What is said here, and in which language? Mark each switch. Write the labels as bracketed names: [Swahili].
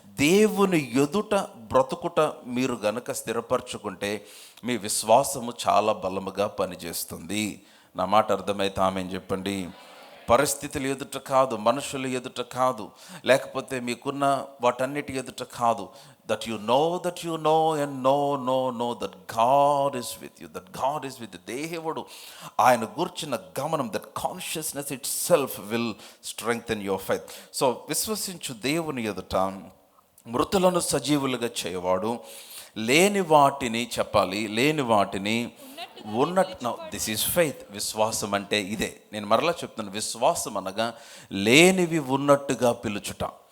[Telugu] దేవుని ఎదుట బ్రతుకుట మీరు గనక స్థిరపరచుకుంటే మీ విశ్వాసము చాలా బలముగా పనిచేస్తుంది. నా మాట అర్థమైతే ఆమెన్ చెప్పండి. పరిస్థితులు ఎదుట కాదు, మనుషుల ఎదుట కాదు, లేకపోతే మీకున్న వాటన్నిటి ఎదుట కాదు. [English] That you know and know that God is with you, that God is with you. [Telugu] దేవుడు ఆయన గుర్చిన గమనం, [English] that consciousness itself will strengthen your faith. [Telugu] So విశ్వసించు దేవుని ఎదుట మృతులను సజీవులుగా చేయవాడు, లేని వాటిని చెప్పాలి, లేని వాటిని ఉన్నట్టు. [English] This is faith. [Telugu] విశ్వాసం అంటే ఇదే. నేను మరలా చెప్తున్నాను, విశ్వాసం అనగా లేనివి ఉన్నట్టుగా పిలుచుట.